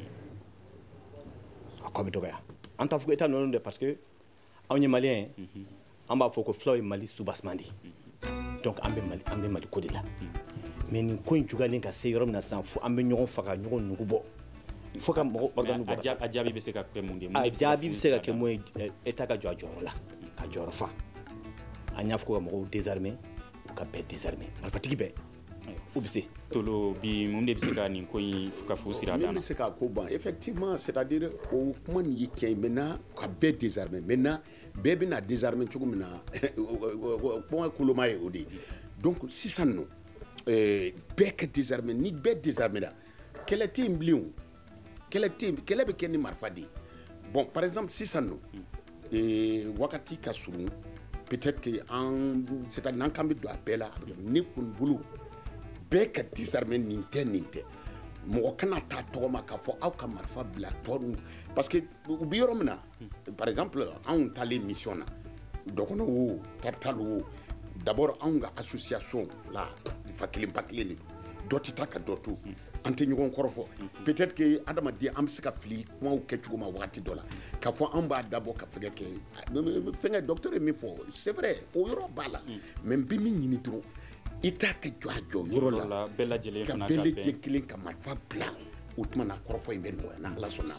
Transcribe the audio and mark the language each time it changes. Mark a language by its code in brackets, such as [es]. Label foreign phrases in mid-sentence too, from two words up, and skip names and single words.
[bm] an t'a fɔ ko état ninnu dɛ [fr] parce que [bm] anw ye maliyɛn an b'a fɔ ko fulaw ye Mali soubassement de donc an bɛ Mali ko de la mais nin ko in juguyalen ka se yɔrɔ min na sisan fo an bɛ ɲɔgɔn faga ɲɔgɔn nugu bɔ fo ka mɔgɔ organe bɔ a jaabi bɛ se ka kɛ mun de a jaabi bɛ se ka kɛ mun ye état ka jɔ a jɔyɔrɔ la ka jɔyɔrɔ fa an y'a fɔ ko ka mɔgɔw désarmer u ka bɛɛ désarmer marifatigi bɛɛ u bɛ se tolo bi mun de bɛ se ka nin ko in ka fu sira dan na min bɛ se k'a ko ban [fr] effectivement c'est-à-dire [bm] o kuma nin ye tiɲɛ ye maintenant ka bɛɛ désarmer maintenant bɛɛ bɛna désarmer cogo min na kuma koloma ye o de ye donc sisan nɔ bɛɛ ka désarmer ni bɛɛ désarmer la kɛlɛ tɛ yen bilen o kɛlɛ bɛ kɛ ni marifa de ye [fr] bon par exemple [bm] sisan nɔ wagati ka surun [fr] peut-être que c'est-à-dire [bm] n'an kan bɛ don a bɛɛ la ne kɔni bolo bɛɛ ka désarmer nin tɛ mɔgɔ kana taa tɔgɔ ma k'a fɔ aw ka marifa bila tɔ [fr] parce que [bm] u bɛ yɔrɔ min na [fr] par exemple [bm] anw taalen mission na dɔgɔnɔ o Tartal o d'abord anw ka association fila fa kelen ba kelen de dɔ tɛ taa ka dɔ to an tɛ ɲɔgɔn kɔrɔ fɔ [fr] peut-être que [bm] adamaden an bɛ se ka fili kumaw kɛcogo ma wagati dɔ la k'a fɔ an b'a dabɔ ka fɛngɛ kɛ fɛngɛ docteur ye min fɔ [fr] c'est vrai [bm] o yɔrɔ b'a la mais n bɛ min ɲini dɔrɔn i t'a kɛ jɔ a jɔyɔrɔ la ka bɛɛ lajɛlen kelen ka marifa bila o tuma na kɔrɔfɔ in bɛ nɔgɔya na Ala sɔnna